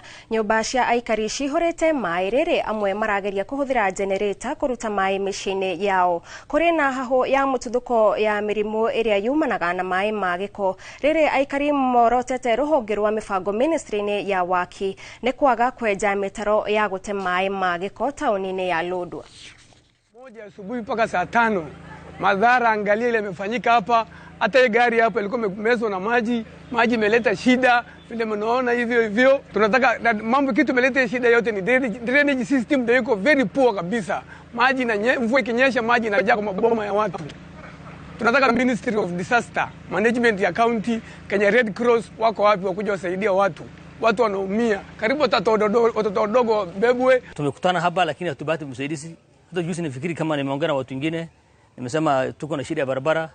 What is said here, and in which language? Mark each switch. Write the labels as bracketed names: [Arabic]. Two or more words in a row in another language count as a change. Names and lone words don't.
[Kikuyu] Nyumba cia aikari cihorete mai riri amwe marageria kuhuthira generator kuruta mai micine yao. Kuri na haho ya mututhuko ya mirimu iria yumanaga na mai ma giko riri aikari rotete ruhonge rwa mifango ministry-ini ya waki ni kwaga kweja mitaro ya gute mai ma giko taoni-ini ya Lodwar. [Swahili] Moja asubuhi mpaka saa 5 madhara angalia ile imefanyika hapa. Hata gari hapa ilikuwa imemezwa na maji imeleta shida vile mnaona hivyo. Tunataka mambo kitu imeleta shida yote ni [English] drainage system [Swahili] ndio iko [English] very poor [Swahili] kabisa. Maji na mvua ikinyesha maji inajaa kwa maboma ya watu. Tunataka Ministry of Disaster Management ya county, Kenya Red Cross wako wapi wakuja wasaidia watu. Watu wanaumia. Karibu watoto wadogo bebwe. Tumekutana hapa lakini hatubati msaidizi. Hata juzi nifikiri kama nimeongea na watu wengine, nimesema tuko na shida ya barabara.